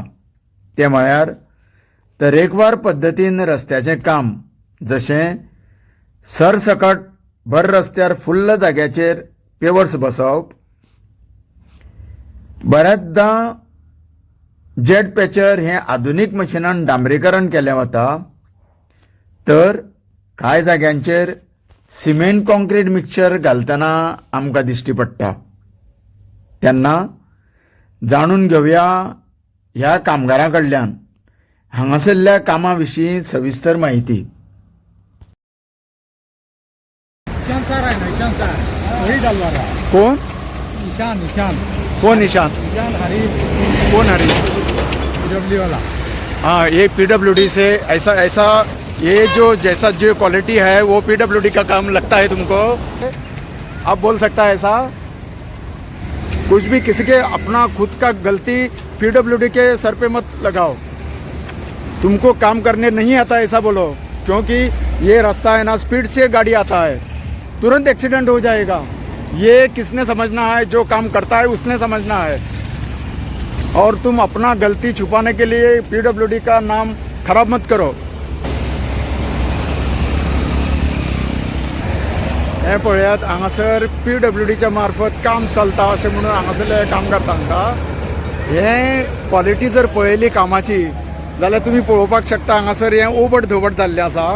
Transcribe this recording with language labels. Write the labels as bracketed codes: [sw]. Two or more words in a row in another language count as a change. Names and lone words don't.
[kok] ते म्हळ्यार तरेकवार पद्दतीन रस्त्याचें काम, जशें सरसकट भर रस्त्यार फुल्ल जाग्याचेर पेवर्स बसवप, बऱ्याचदां जेट पॅचर हें आधुनीक मशिनान डांबरीकरण केलें वता, तर कांय जाग्यांचेर सिमेंट कॉन्क्रीट मिक्सचर घालतना आमकां दिश्टी पडटा. तेन्ना जाणून घेवया ह्या कामगारां कडल्यान हांगासरल्या कामा विशीं सविस्तर माहिती. [mr] ईशान सर आहे ना, ईशान सर वही डलवारा. [kok] कोण? ईशान कोण ईशान? ईशान हरी कोण हरी? [hi] PWD वाला. हाँ, ये PWD से ऐसा ये जो जैसा जो क्वालिटी है वो PWD का काम लगता है तुमको? आप बोल सकता है ऐसा? कुछ भी किसी के अपना खुद का गलती PWD के सर पे मत लगाओ. तुमको काम करने नहीं आता ऐसा बोलो, क्योंकि ये रास्ता है ना, स्पीड से गाड़ी आता है, तुरंत एक्सीडेंट हो जाएगा. ये किसने समझना है? जो काम करता है उसने समझना है. और तुम अपना गलती छुपाने के लिए PWD का नाम खराब मत करो. [kok] हे पळयात, हांगासर PWDच्या मार्फत काम चलता अशें म्हणून हांगासरले कामगार सांगता. हे क्वॉलिटी जर पळयली कामाची जाल्यार तुमी पळोवपाक शकता हांगासर हें ओबड धोबड जाल्लें आसा.